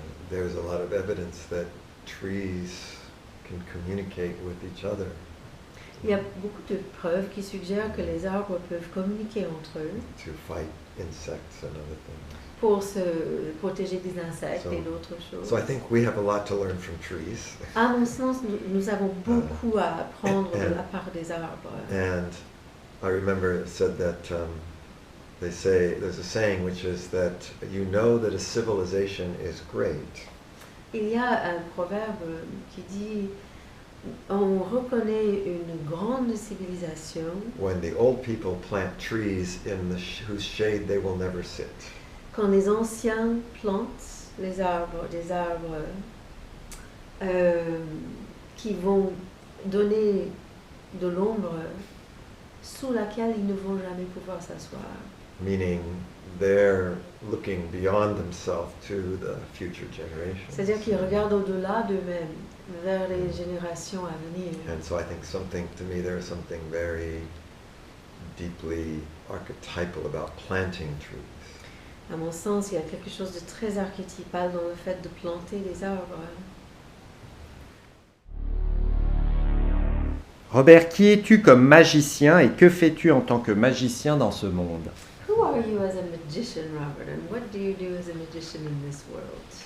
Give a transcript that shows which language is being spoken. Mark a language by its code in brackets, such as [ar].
[en] There's a lot of evidence that trees can communicate with each other. [fr] Il y a beaucoup de preuves qui suggèrent que les arbres peuvent communiquer entre eux [en] To fight insects and other things. [fr] pour se protéger des insectes et d'autres choses. [en] So I think we have a lot to learn from trees. [fr] À mon sens, nous avons beaucoup à apprendre de la part des arbres. [en] And I remember it said that they say, there's a saying which is that you know that a civilization is great [fr] Il y a un proverbe qui dit on reconnaît une grande civilisation [en] when the old people plant trees in whose shade they will never sit. [fr] quand les anciens plantent les arbres, des arbres qui vont donner de l'ombre sous laquelle ils ne vont jamais pouvoir s'asseoir. [en] Meaning they're looking beyond themselves to the future generations. [fr] C'est-à-dire qu'ils regardent au-delà d'eux-mêmes, vers les générations à venir. [en] And so I think to me, there's something very deeply archetypal about planting trees. [fr] À mon sens, il y a quelque chose de très archétypal dans le fait de planter des arbres. Robert, qui es-tu comme magicien et que fais-tu en tant que magicien dans ce monde? [en] Who are you as a magician, Robert, and what do you do as a magician in this world?